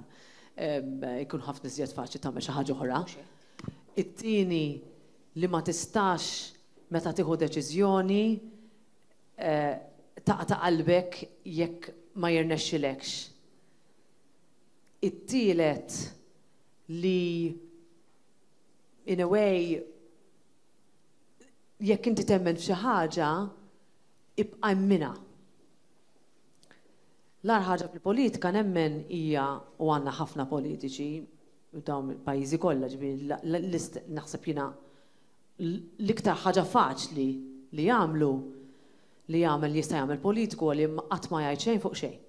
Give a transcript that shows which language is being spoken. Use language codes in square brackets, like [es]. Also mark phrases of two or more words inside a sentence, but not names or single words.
[mt] Ikun ħafna iżjed faċli tagħmel xi ħaġa oħra. It-tieni li ma tistax meta tieħu deċiżjoni taqta' qalbek jekk ma jirnexxilekx. It-tielet li [en] in a way [mt] jekk inti temmen f'xi ħaġa ibqa' minha. L-ar ħaġa fil-politika nemmen hija u għandna ħafna politiċi u dawn il-pajjiżi kollha ġifieri naħseb jiena l-iktar ħaġa faċli li jagħmlu li jagħmel jista' jagħmel politiku li qatt ma jgħid xejn fuq xejn.